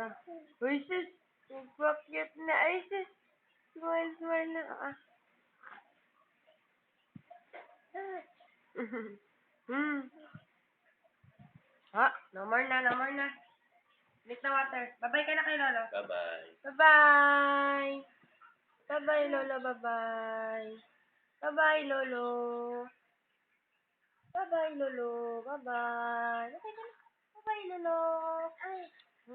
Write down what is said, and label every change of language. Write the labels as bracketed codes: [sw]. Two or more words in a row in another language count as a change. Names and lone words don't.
[tl] Uy, sis! Nagpakyat na. Ay, sis! [en] Smile na. No more na. [tl] Drink na water. Bye-bye ka na kay Lolo. [en] Bye-bye. Bye-bye! Bye-bye, Lolo. Bye-bye! Bye-bye, Lolo. Bye-bye, Lolo. Bye-bye. [tl] Okay ka na. Bye-bye, Lolo. Ay.